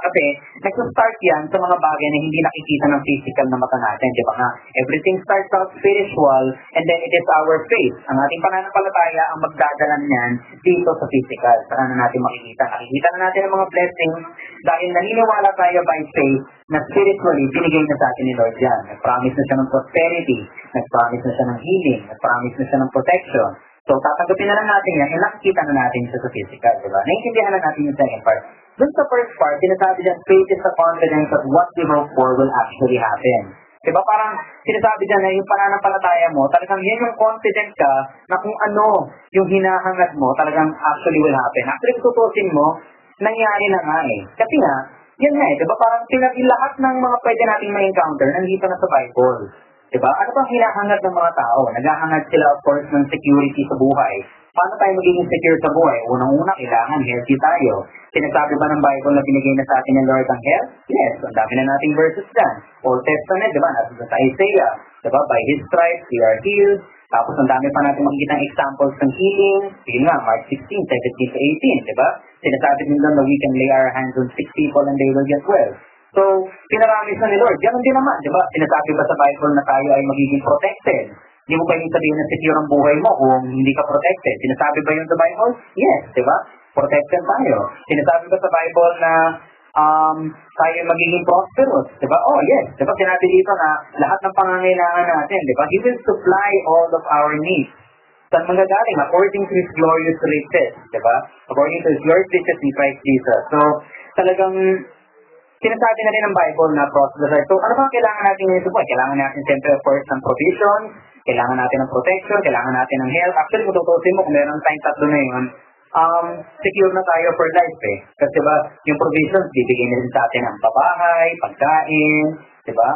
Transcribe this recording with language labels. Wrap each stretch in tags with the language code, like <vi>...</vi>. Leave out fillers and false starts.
<tl>Kasi nag-start yan sa mga bagay na hindi nakikita ng physical na mata natin. Diba nga?</tl> <en>Everything starts out spiritual and then it is our faith.</en> <tl>Ang ating pananampalataya ang magdadala niyan dito sa physical. Saan na natin makikita? Nakikita na natin ang mga blessings dahil naniniwala tayo by faith na spiritually binigay na sa atin ni Lord yan. Nag-promise na siya ng prosperity, nag-promise na siya ng healing, nag-promise na siya ng protection. So, tatanggapin na lang natin yan, nakikita na natin siya sa physical, diba? Naiintindihan na natin yung second part. Dun sa first part, sinasabi dyan,</tl> <en>faith is the confidence that what we hope for will actually happen.</en> <tl>Diba? Parang sinasabi dyan na yung pananampalataya mo, talagang yan yung confident ka na kung ano yung hinahangad mo, talagang</tl> <en>actually will happen.</en> <tl>Actually, tutusin mo, nangyari na nga eh. Kasi nga, yan nga eh, diba? Parang lahat ng mga pwede nating ma-encounter nandito na sa Bible. Diba? Ano bang hinahangad ng mga tao? Naghahangad sila, of course, ng security sa buhay. Paano tayo magiging secure sa buhay? Unang-una, kailangan healthy tayo. Sinasabi ba ng Bible na binigay na sa atin ng Lord ang health? Yes. Ang dami na nating verses dyan. Old Testament, diba? Nasa sa Isaiah. Diba?</tl> <en>By His stripes, we are healed.</en> <tl>Tapos ang dami pa natin makikita ng examples ng healing. Yun nga, Mark 16:17-18, diba? Sinasabi din doon na</tl> <en>we can lay our hands on sick people and they will get well.</en> <tl>So, pinaramis na ni Lord. Ganon din naman, di ba? Sinasabi ba sa Bible na tayo ay magiging protected? Hindi mo pwedeng sabihin na secure ang buhay mo kung hindi ka protected. Sinasabi ba yun sa Bible? Yes, di ba? Protected tayo. Sinasabi ba sa Bible na tayo magiging prosperous? Di ba?</tl> <en>Oh, yes.</en> <tl>Di ba? Sinabi dito na lahat ng pangangailangan natin, di ba?</tl> <en>He will supply all of our needs.</en> <tl>Saan manggagaling?</tl> <en>According to His glorious riches.</en> <tl>Di ba?</tl> <en>According to His glorious riches in Christ Jesus.</en> <tl>So, talagang sinasabi na rin ng Bible na prosperous. So, ano bang kailangan natin ngayon sa buhay? Kailangan natin siyempre, of course, ng provision. Kailangan natin ng protection, kailangan natin ng health. Actually, kung tutusin mo, kung meron tayong tatlo na yun, secure na tayo for life eh. Kasi ba, yung provisions, bibigyan na rin sa atin ng pabahay, pagkain, di ba?</tl>